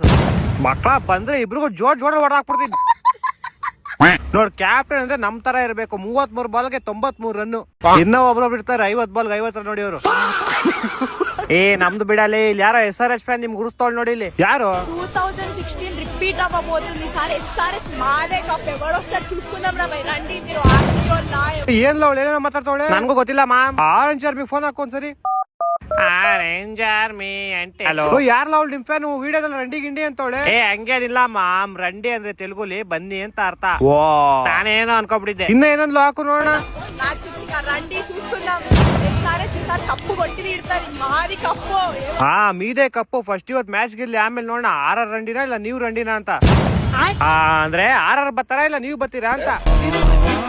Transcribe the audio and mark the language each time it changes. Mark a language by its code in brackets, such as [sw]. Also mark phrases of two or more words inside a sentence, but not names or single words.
[kn] ಮಕ್ಕಳ ಬಂದ್ರೆ ಇಬ್ರಿಗೂ ಜೋಡ್ ಹೊಡೆದಾಕ್ಬಿಡ್ತೀನಿ. ನೋಡ್ ಕ್ಯಾಪ್ಟನ್ ಅಂದ್ರೆ ನಮ್ ತರ ಇರ್ಬೇಕು. 33 ಬಾಲ್ಗೆ 93 ರನ್. ಇನ್ನ ಒಬ್ರೊಬ್ರು ಇರ್ತಾರೆ 50 ಬಾಲ್ಗೆ 50 ರನ್ ನೋಡಿಯವರು. ನಮ್ದು ಬಿಡಲಿ. ಇಲ್ಲಿ ಯಾರೋ SRH ಫ್ಯಾನ್ ನಿಮ್ಗೆ ಗುರುಸ್ತೋಳ್ ನೋಡಿ. ಇಲ್ಲಿ ಯಾರು? [te] 2016 రిపీట్ అవ్వబోతుంది. ఈసారి SRH మాదే కప్. ఎవరొస్తారు చూసుకుందాం రా బై. రండి మీరు ఆర్సీబీ వాళ్ళు. [kn] ಏನ್ ಅವಳು ಏನೇನೋ ಮಾತಾಡ್ತಾವಳೆ, ನನ್ಗೂ ಗೊತ್ತಿಲ್ಲ ಮ್ಯಾಮ್. ಆರೆಂಜ್ ಆರ್ಮಿಗೆ ಫೋನ್ ಹಾಕೋ ಒಂದ್ಸರಿ. ಆರೆಂಜ್ ಆರ್ಮಿ అంటే ಯಾರ್ಲ ಅವಳು ನಿಮ್ ಫ್ಯಾನ್ ವಿಡಿಯೋದಲ್ಲಿ ರಂಡಿ ಗಿಂಡಿ ಅಂತವಳೆ. ಹಂಗೇನಿಲ್ಲ ಮಾಮ್, ರಂಡಿ ಅಂದ್ರೆ ತೆಲುಗುಲಿ ಬನ್ನಿ ಅಂತ ಅರ್ಥ. ಓ ನಾನೇನೋ ಅನ್ಕೊಂಡ್ಬಿಟ್ಟಿದ್ದೆ. ಇನ್ನ ಏನಂದ್ಲು ಹಾಕು ನೋಡೋಣ. [te] రండి చూసుకుందాం. SRH ఈసారి కప్పు కొట్టి తీరుతారు. మాది కప్పు. మీదే కప్పు. [kn] ಫಸ್ಟ್ ಇವತ್ತು ಮ್ಯಾಚ್ ಗಿರ್ಲಿ, ಆಮೇಲೆ ನೋಡೋಣ ಆರ್ ರಂಡಿನಾ ಇಲ್ಲ ನೀವು ರಂಡಿನಾ ಅಂತ. ಅಂದ್ರೆ ಆರ್ ಬರ್ತಾರಾ ಇಲ್ಲ ನೀವು ಬರ್ತೀರಾ ಅಂತ.